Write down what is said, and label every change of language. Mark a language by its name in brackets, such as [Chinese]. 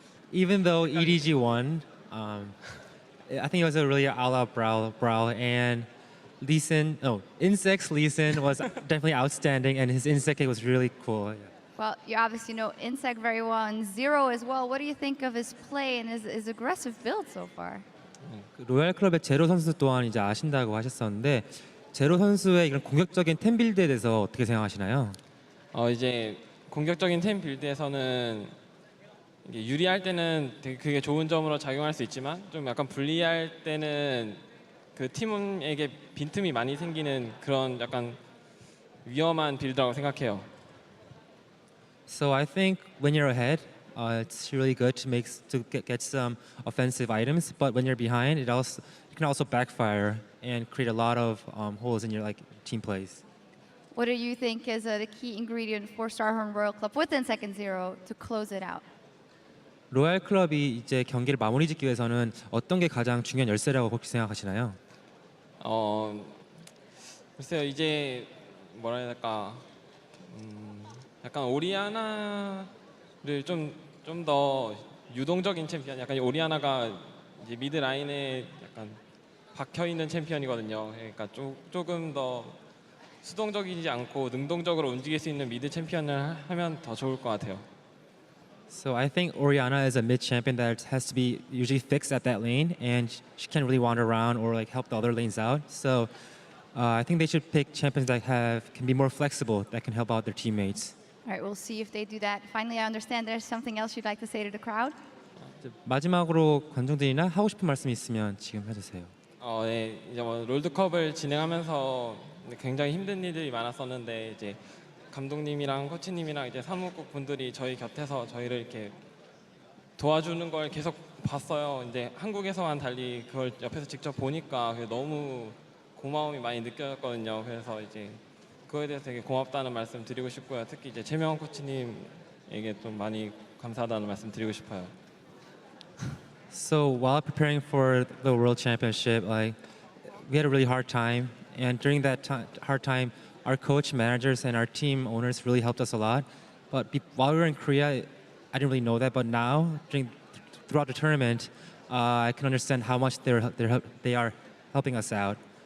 [English] Even though EDG won, I think it was a really all-out brawl, and Insect's Lee Sin was definitely outstanding, and his insect kick was really cool. Well, you obviously know Insect very well, and Zero as well. What do you think of his play and his aggressive build so far? [Korean] 로얄 클럽의 제로 선수 또한 이제 아신다고 하셨었는데 제로 선수의 이런 공격적인 템 빌드에 대해서 어떻게 생각하시나요? 이제 공격적인 템 빌드에서는 이게 유리할 때는 되게 그게 좋은 점으로 작용할 수 있지만 좀 약간 불리할 때는 그 팀에게 빈틈이 많이 생기는 그런 약간 위험한 빌드라고 생각해요. [English] So I think when you're ahead, it's really good to get some offensive items. But when you're behind, it can also backfire and create a lot of holes in your team plays. What do you think is the key ingredient for Starhorn Royal Club within second Zero to close it out? [Korean] 로얄 클럽이 이제 경기를 마무리 짓기 위해서는 어떤 게 가장 중요한 열쇠라고 혹시 생각하시나요? 글쎄요, 이제 뭐라 해야 될까, 약간 오리아나를 좀 더 유동적인 챔피언, 약간 오리아나가 이제 미드 라인에 약간 박혀 있는 챔피언이거든요. 그러니까 조금 더 수동적이지 않고 능동적으로 움직일 수 있는 미드 챔피언을 하면 더 좋을 것 같아요. [English] So I think Orianna is a mid champion that has to be usually fixed at that lane, and she can't really wander around or help the other lanes out. So I think they should pick champions that can be more flexible, that can help out their teammates. All right, we'll see if they do that. Finally, I understand there's something else you'd like to say to the crowd? [Korean] 마지막으로 관중들이나 하고 싶은 말씀이 있으면 지금 해주세요. 네, 이제 롤드컵을 진행하면서 굉장히 힘든 일들이 많았었는데 이제 감독님이랑 코치님이랑 이제 사무국 분들이 저희 곁에서 저희를 이렇게 도와주는 걸 계속 봤어요. 이제 한국에서만 달리 그걸 옆에서 직접 보니까 너무 고마움이 많이 느껴졌거든요. 그래서 이제 그거에 대해서 되게 고맙다는 말씀 드리고 싶고요. 특히 이제 최명원 코치님에게 좀 많이 감사하다는 말씀 드리고 싶어요. [English] So while preparing for the World Championship, we had a really hard time, and during that hard time, our coach, managers, and our team owners really helped us a lot. But while we were in Korea, I didn't really know that. But now, throughout the tournament, I can understand how much they are helping us out.